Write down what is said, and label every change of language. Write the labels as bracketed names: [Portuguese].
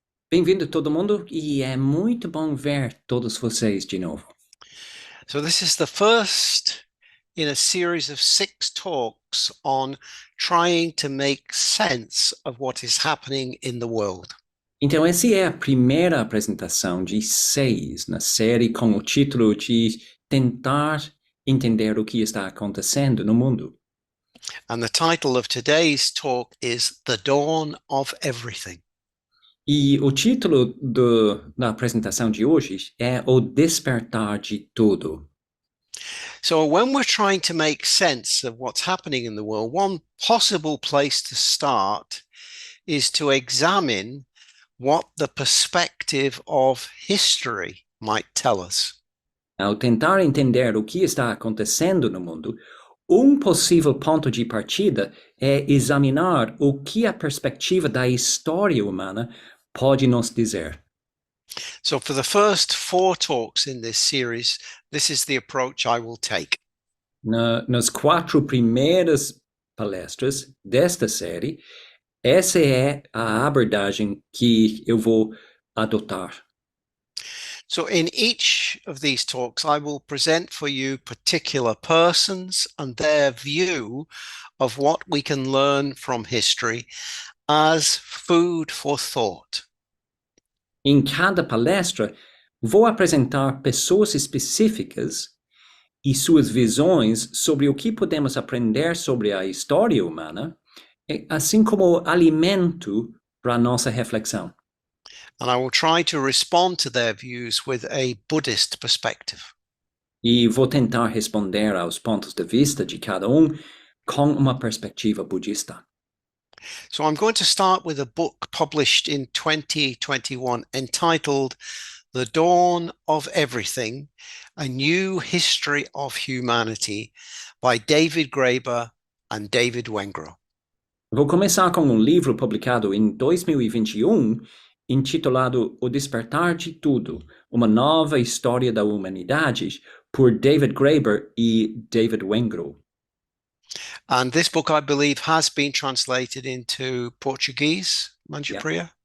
[Portuguese] Bem-vindo todo mundo e é muito bom ver todos vocês de novo. [English] So this is the first in a series of 6 talks on trying to make sense of what is happening in the world. [Portuguese] Então, essa é a primeira apresentação de 6 na série com o título de Tentar Entender o que está acontecendo no mundo. [English] And the title of today's talk is The Dawn of Everything. [Portuguese] E o título da apresentação de hoje é O Despertar de Tudo. [English] So when we're trying to make sense of what's happening in the world, one possible place to start is to examine what the perspective of history might tell us. [Portuguese] Ao tentar entender o que está acontecendo no mundo, possível ponto de partida é examinar o que a perspectiva da história humana pode nos dizer. [English] So for the first 4 talks in this series, this is the approach I will take. [Portuguese] Nas 4 primeiras palestras desta série, essa é a abordagem que eu vou adotar. [English] So in each of these talks, I will present for you particular persons and their view of what we can learn from history as food for thought. [Portuguese] Em cada palestra, vou apresentar pessoas específicas e suas visões sobre o que podemos aprender sobre a história humana, assim como alimento para nossa reflexão. [English] And I will try to respond to their views with a Buddhist perspective. [Portuguese] E vou tentar responder aos pontos de vista de cada com uma perspectiva budista. [English] So I'm going to start with a book published in 2021 entitled The Dawn of Everything, A New History of Humanity by David Graeber and David Wengrow. [Portuguese] Vou começar com livro publicado em 2021, intitulado O Despertar de Tudo, Uma Nova História da Humanidade, por David Graeber e David Wengrow. [English] And this book, I believe, has been translated into Portuguese, Manjupriya.